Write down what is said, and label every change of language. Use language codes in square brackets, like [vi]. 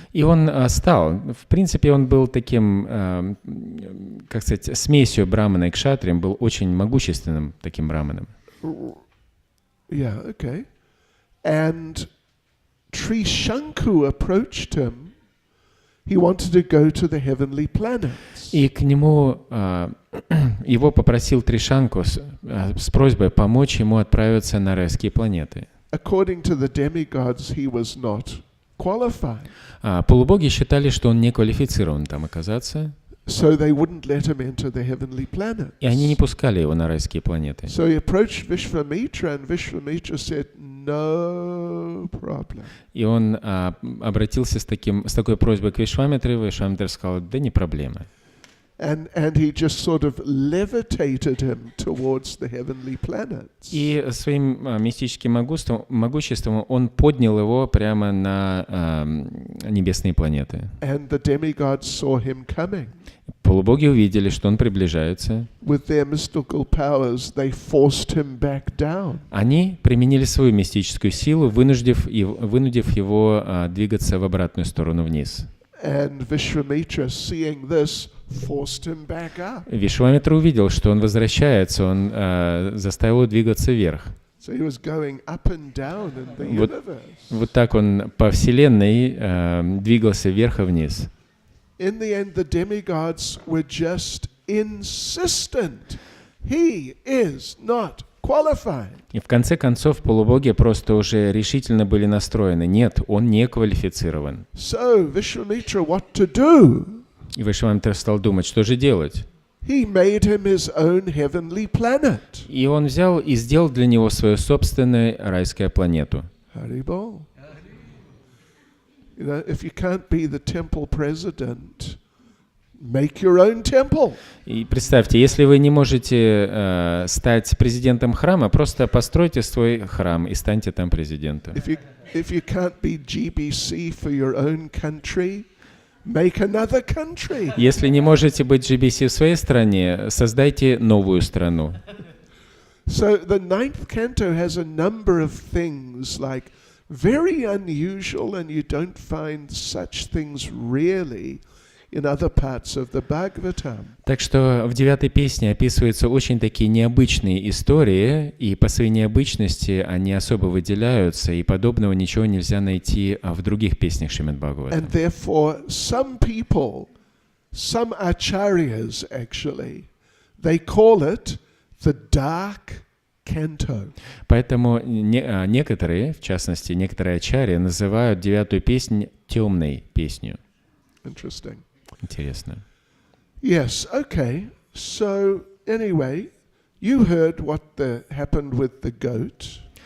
[ru] И он стал, в принципе, он был таким, как сказать, смесью брамана и кшатрием, был очень могущественным таким браманом. [en] Yeah, okay. And Trishanku approached him. He wanted to go to the heavenly planets. [ru] И к нему его попросил Тришанку с просьбой помочь ему отправиться на райские планеты. [en] According to the demigods, he was not qualified. [ru] Полубоги считали, что он не квалифицирован там оказаться. [en] So they wouldn't let him enter the heavenly planets. [ru] И они не пускали его на райские планеты. [en] So he approached Vishvamitra, and Vishvamitra said, "No problem." [ru] И он обратился с такой просьбой к Вишвамитре. Вишвамитра сказал, да не проблема. [en] And he just sort of levitated him towards the heavenly planets. [ru] И своим мистическим могуществом он поднял его прямо на небесные планеты. [en] And the demigods saw him coming. [ru] Полубоги увидели, что он приближается. [en] With their mystical powers, they forced him back down. [ru] Они применили свою мистическую силу, вынудив его двигаться в обратную сторону вниз. [en] And Vishvamitra, seeing this, forced him back up. [ru] Вишвамитра увидел, что он возвращается, он заставил его двигаться вверх. [en] So he was going up and down in the universe. [ru] Вот так он по вселенной двигался вверх и вниз. [en] In the end, the demigods were just insistent. He is not qualified. [ru] И в конце концов полубоги просто уже решительно были настроены. Нет, он не квалифицирован. [en] So Vishvamitra, what to do? [ru] И Вишвамитра стал думать, что же делать. [en] He made him his own heavenly planet. [ru] И он взял и сделал для него свою собственную райскую планету. [sa] Haribol. [en] You know, if you can't be the temple president, make your own temple. [ru] И представьте, если вы не можете стать президентом храма, просто постройте свой храм и станьте там президентом. [en] If you can't be GBC for your own country, make another country. [ru] Если не можете быть GBC в своей стране, создайте новую страну. [en] So the 9th canto has a number of things like very unusual, and you don't find such things really in other parts of the Bhagavatam. [ru] Так что в 9-й песне описываются очень такие необычные истории, и по своей необычности они особо выделяются, и подобного ничего нельзя найти в других песнях Шримад Бхагаватам. [en] And therefore, some people, some acharyas actually, they call it the dark canto. [ru] Поэтому некоторые, в частности, некоторые ачарьи называют 9-ю песнь темной песнью. [en] Interesting. [ru] Интересно. [en] Yes, okay. So anyway, you heard what happened with the goat.